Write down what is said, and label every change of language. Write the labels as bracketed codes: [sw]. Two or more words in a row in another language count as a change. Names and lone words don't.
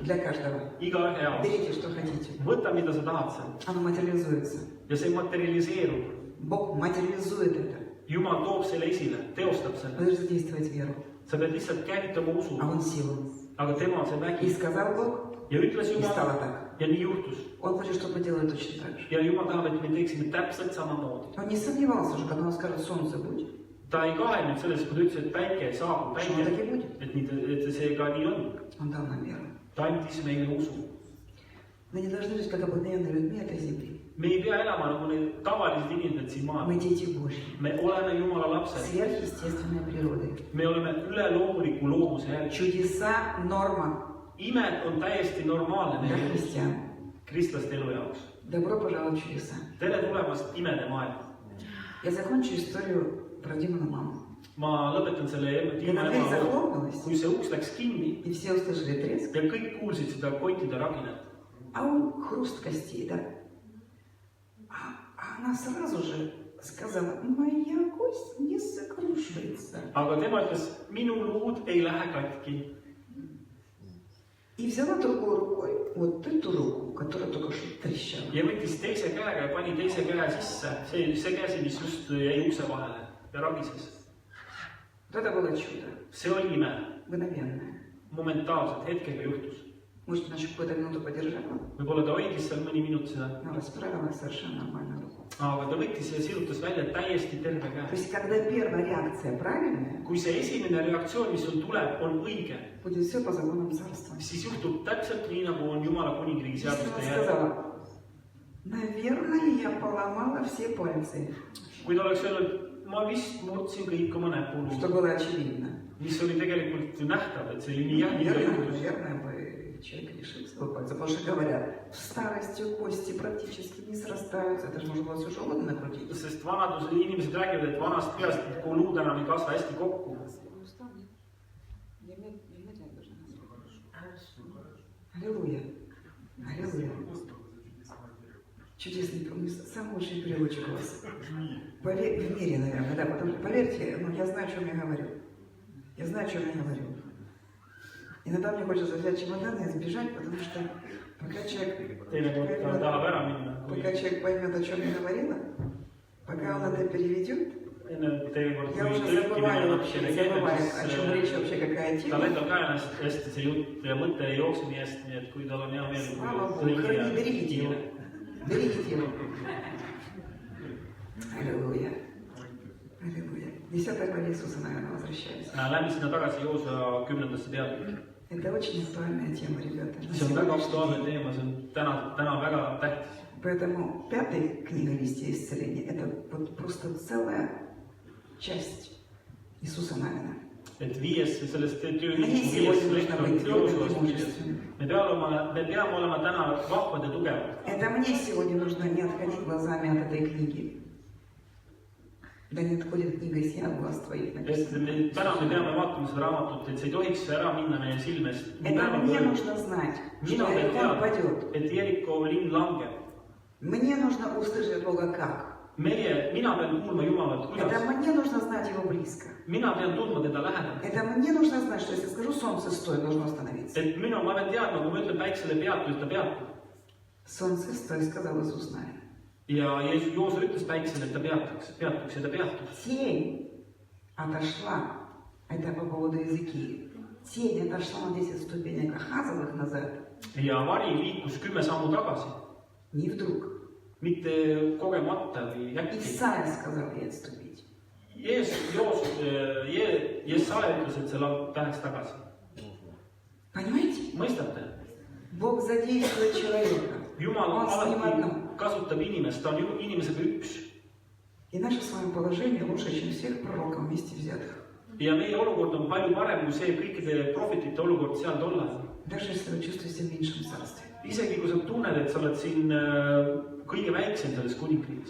[ru] Для каждого. [et] igaühe jaoks. [ru] Берите, что хотите. [et] Võta, mida sa tahad seal. [ru] Оно материализуется. [et] Ja see materialiseerub. [ru] Бог материализует это. [et] Jumal toob selle esile, teostab [ru] Вы [et] selle. [ru] должны задействовать веру. [et] Sa pead lihtsalt käivitama usu. [ru] А он силу. [et] Aga tema on see [ru] И [et] vägi. [ru] сказал Бог, [et] Ja ütles [ru] и стало [et] Jumal [ru] так. [et] ja nii juhtus. [ru] Он хочет, чтобы мы делали точно так же. [et] Ja Jumal tahab, et me teeksime täpselt samamoodi. [ru] Он не сомневался уже, когда он скажет, солнце будет. [et] Ta ei kahelnud selles, kui ta ütles, et päike saabub, [ru] Что он так и [et] päike, [ru] будет. [et] et see ka nii on. [ru] Он дал нам веру. [et] Ta andis meile usu. [ru] Мы не должны жить как обыкновенные людьми этой земли. [et] Me ei pea elama nagu need tavalised inimesed siin maal. [ru] Мы дети Божьи. [et] Me oleme Jumala lapsed. [ru] Сверхъестественной природы. [et] Me oleme üleloomuliku loomuse järgi. [ru] Чудеса – норма [et] Imed on täiesti normaalne [ru] для [et] meie [ru] христиан. [et] kristlaste elu jaoks. [ru] Добро пожаловать в чудеса. [et] Tere tulemast imede maailma. [ru] Я закончу историю про Димину маму. [et] Ma lõpetan selle Tiima [ru] Когда дверь [et] ema. [ru] захлопнулась, [et] Kui see uks läks kinni [ru] и все услышали треск, [et] ja kõik kuulsid seda kontide raginat, [ru] а он хруст костей, да? А она сразу же сказала, моя кость не сокрушится. [et] aga tema ütles, minu luud ei lähe katki. [ru] И взяла другой рукой вот эту руку, которая только что трещала. [et] Ja võttis teise käega ja pani teise käe sisse. See käsi, mis just jäi ukse vahele ja ragises. [ru] Вот это было чудо, [et] See oli ime. [ru] мгновенное. [et] Momentaalselt hetkega juhtus. [ru] Может, она еще какую-то минуту подержала, [et] võib-olla ta hoidis seal mõni minut seda, [ru] но расправила совершенно нормальную руку. [et] aga ta võttis ja sirutas välja täiesti terve [ru] То [et] käe. [ru] есть, когда первая реакция правильная, [et] kui see esimene reaktsioon, mis sul tuleb, on õige, [ru] будет все по законам царства. [et] siis juhtub täpselt nii, nagu on Jumala kuningriigi [ru] Если она [et] seaduste järgi. [ru] сказала, наверное, я поломала все пальцы, [et] kui ta oleks öelnud, ma vist murdsin kõik oma [ru] что [et] näpuluud, [ru] было очевидно. [et] mis oli tegelikult ju nähtav, et see ju nii jah, nii ka juhtus. [ru] Наверное, бы человек лишился бы пальца. Потому что говорят, в старости кости практически не срастаются. Это же можно было все желудо накрутить. [et] Sest vanadusel inimesed räägivad, et vanast peast luud enam ei kasva hästi kokku. [ru] Аллилуйя. Аллилуйя. Чудесный, самый лучший переводчик у вас. В мире, наверное, да. Потому что, поверьте, я знаю, о чем я говорю. Я знаю, о чем я говорю. Иногда мне хочется взять чемодан и сбежать, потому что пока человек поймет, о чем я говорила, пока он это переведет, я уже забываю, о чем речь вообще, какая [et] ta [ru] тема. [et] lendab käest hästi see jutt ja mõte ei jookse nii hästi, nii et kui tal on hea meel, [ru] Слава Богу, берегите его. Берегите его. Аллилуйя. Аллилуйя. 10 главе Иисуса, наверное, возвращаюсь. [et] Lähme sinna tagasi Joosua 10. peatükki. [ru] Это очень актуальная тема, ребята. [et] See on väga aktuaalne teema, see on täna väga tähtis. [ru] Поэтому 5 книга «Вести исцеления» – это вот просто целая часть Иисуса Навина. [et] Et viies sellest [ru] Мне сегодня нужно быть твердым и мужественным. [et] me peame olema täna vahvad ja tugevad. [ru] Это мне сегодня нужно не отходить глазами от этой книги. Да не отходит книга из глаз твоих. [et] Et täna me peame vaatama seda raamatut, et see ei tohiks ära minna meie silmest. [ru] Это мне нужно знать, что Иерихон падет. [et] Et Jeriko linn langeb. [ru] Мне нужно услышать от Бога как. [et] Mina pean kuulma Jumalat, [ru] Это [et] kuidas. [ru] мне нужно знать его близко. [et] Mina pean tundma teda lähedalt. [ru] Это мне нужно знать, что если скажу солнце стой, должно остановиться. [et] Et ma pean teadma, kui ma ütlen päiksele peatu, et ta peatub. [ru] Солнце стой, сказал Иисус Навин. [et] Ja Joosa ütles päiksele, et ta peatuks ja ta peatub. [ru] Тень отошла, это по поводу языки. Тень отошла на 10 ступенек Ахазовых назад. [et] Ja vari liikus 10 sammu tagasi. [ru] Не вдруг. [et] Mitte kogemata või äkki. [ru] Исайя сказал ей отступить. [et] Jesaja ütles, et see läheks tagasi. [ru] Понимаете? [et] Mõistate? [ru] Бог задействует человека. [et] Jumal [ru] Он с ним [et] alati [ru] одно. [et] kasutab inimest, ta on inimesega üks. [ru] И наше с вами положение лучше, чем всех пророков вместе взятых. [et] Ja meie olukord on palju parem kui see kõikide prohvetite olukord seal tollal. [ru] Даже если вы чувствуете себя в меньшем царстве. [et] Isegi kui sa tunned, et sa oled siin kõige väiksem selles kuningriigis.